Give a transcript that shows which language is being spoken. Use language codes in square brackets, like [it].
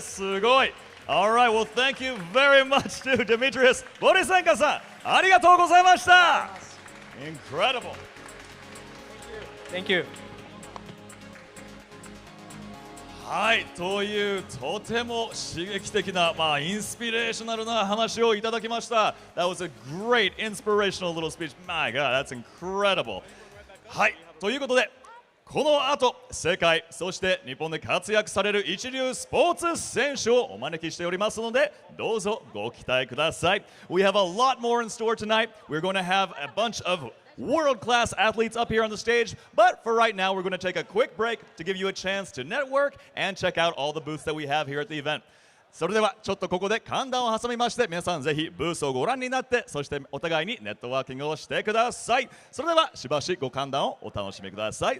[ja] すごい。 [en] Alright, well thank you very much to Dmitrijus Borisenka さん。 [ja] ありがとうございました。 [en] Incredible. Thank you. [ja] はい、というとても刺激的な、インスピレーショナルな話をいただきました。 [en] That was a great inspirational little speech. My God, that's incredible. [ja] はい、ということで、この後、世界、そして日本で活躍される一流スポーツ選手をお招きしておりますので、どうぞご期待ください。 [en] We have a lot more in store tonight. We're going to have a bunch of world-class athletes up here on the stage, but for right now, we're going to take a quick break to give you a chance to network and check out all the booths that we have here at the event. [ja] それではちょっとここで寒暖を挟みまして、皆さんぜひブースをご覧になって、そしてお互いにネットワーキングをしてください。それではしばしご歓談をお楽しみください。